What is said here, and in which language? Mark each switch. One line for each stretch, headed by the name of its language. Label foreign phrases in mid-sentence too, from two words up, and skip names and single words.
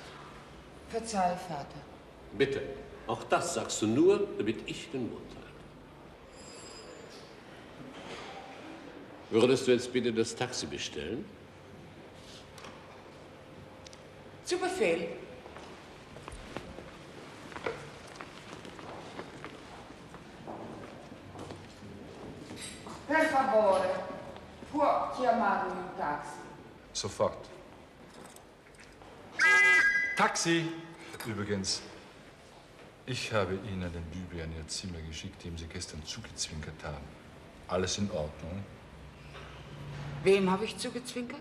German: Verzeih, Vater. Bitte, auch das sagst du nur, damit ich den Mund halte. Würdest du jetzt bitte das Taxi bestellen? Zu Befehl.
Italian: Per favore, può chiamare un taxi?
German: Sofort. Taxi! Übrigens, ich habe Ihnen den Bübi an Ihr Zimmer geschickt, dem Sie gestern zugezwinkert haben. Alles in Ordnung? Wem habe ich zugezwinkert?